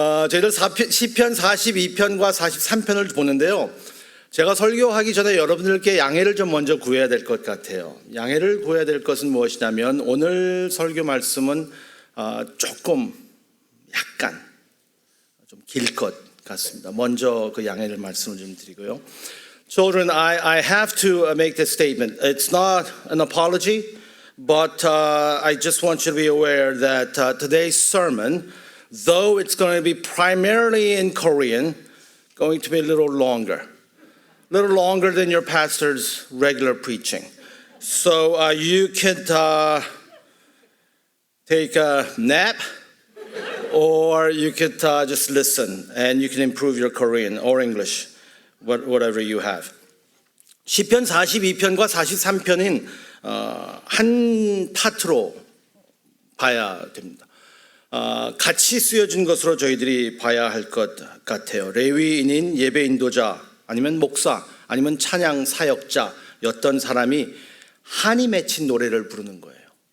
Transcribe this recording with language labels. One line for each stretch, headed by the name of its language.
Korean: 저희들 시편 42편과 43편을 보는데요, 제가 설교하기 전에 여러분들께 양해를 좀 먼저 구해야 될 것 같아요. 양해를 구해야 될 것은 무엇이냐면, 오늘 설교 말씀은 조금 약간 좀 길 것 같습니다. 먼저 그 양해를 말씀을 좀 드리고요.
English: Children, I have to make this statement. It's not an apology, but I just want you to be aware that today's sermon, though it's going to be primarily in Korean, going to be a little longer than your pastor's regular preaching. So you can take a nap, or you could just listen and you can improve your Korean or English, whatever you have.
Korean: 시편 42편과 43편인 한 파트로 봐야 됩니다. 같이 쓰여진 것으로 저희들이 봐야 할 것 같아요. 레위인인 예배 인도자, 아니면 목사, 아니면 찬양 사역자였던 사람이 한이 맺힌 노래를 부르는 거예요.